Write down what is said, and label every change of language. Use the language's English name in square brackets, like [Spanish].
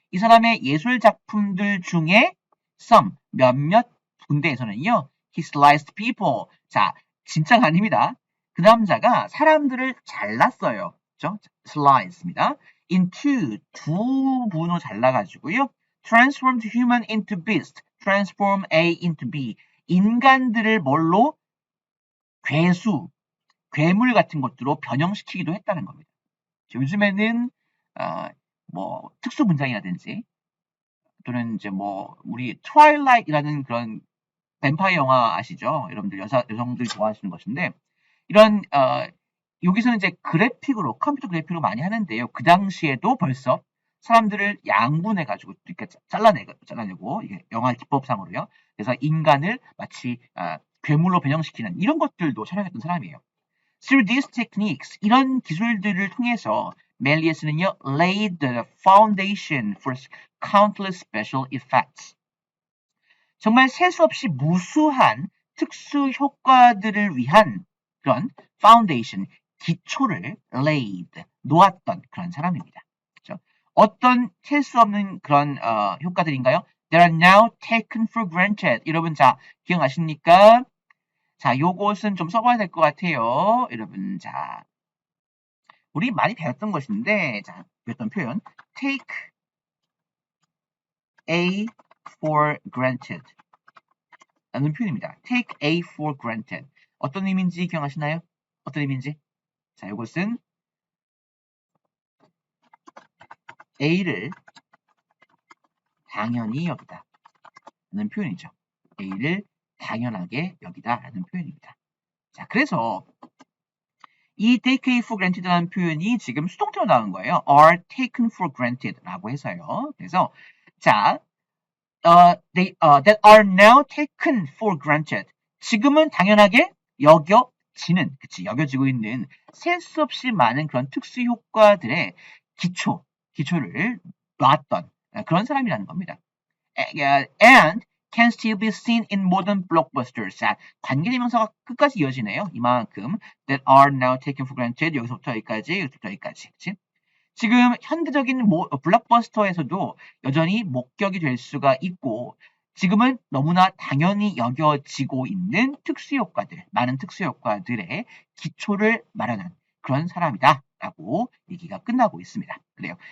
[Korean] 이 사람의 예술 작품들 중에 [English] some, [Korean] 몇몇 군데에서는요. [English] He sliced people. [Korean] 자, 진짜가 아닙니다. 그 남자가 사람들을 잘랐어요. 그죠? slice입니다. [English] into [Korean] 두 분으로 잘라가지고요. [English] transformed human into beast. transform A into B. [Korean] 인간들을 뭘로? 괴수, 괴물 같은 것들로 변형시키기도 했다는 겁니다. 요즘에는 뭐 특수 분장이라든지 또는 이제 뭐 우리 트와일라이트라는 그런 뱀파이어 영화 아시죠? 여러분들 여성들이 좋아하시는 것인데 이런 여기서는 이제 그래픽으로 컴퓨터 그래픽으로 많이 하는데요. 그 당시에도 벌써 사람들을 양분해 가지고 이렇게 잘라내고 이게 영화 기법상으로요. 그래서 인간을 마치 괴물로 변형시키는 이런 것들도 촬영했던 사람이에요. [English] Through these techniques, [Korean] 이런 기술들을 통해서 멜리어스는요, [English] laid the foundation for countless special effects. [Korean] 정말 셀 수 없이 무수한 특수 효과들을 위한 그런 foundation, 기초를 [English] laid, [Korean] 놓았던 그런 사람입니다. 그렇죠? 어떤 셀 수 없는 그런 효과들인가요? [English] They are now taken for granted. [Korean] 여러분, 자, 기억나십니까? 자, 요것은 좀 써봐야 될 것 같아요. 여러분, 자, 우리 많이 배웠던 것인데, 자, 배웠던 표현, [English] take A for granted [Korean] 라는 표현입니다. [English] take A for granted. [Korean] 어떤 의미인지 기억하시나요? 어떤 의미인지? 자, 이것은 A를 당연히 여기다 라는 표현이죠. A를 당연하게 여기다 라는 표현입니다. 자, 그래서 이 [English] take A for granted [Korean] 라는 표현이 지금 수동태로 나온 거예요. [English] are taken for granted [Korean] 라고 해서요. 그래서 자, [English] that are now taken for granted. [Korean] 지금은 당연하게 여겨지는, 여겨지고 있는 셀 수 없이 많은 그런 특수 효과들의 기초를 놨던 그런 사람이라는 겁니다. [English] And can still be seen in modern blockbusters. [Korean] 자, 관계대명사가 끝까지 이어지네요. 이만큼 [English] that are now taken for granted. [Korean] 여기서부터 여기까지. 그치? 지금 현대적인 블록버스터에서도 여전히 목격이 될 수가 있고 지금은 너무나 당연히 여겨지고 있는 특수효과들, 많은 특수효과들의 기초를 마련한 그런 사람이다 라고 얘기가 끝나고 있습니다. 그래요.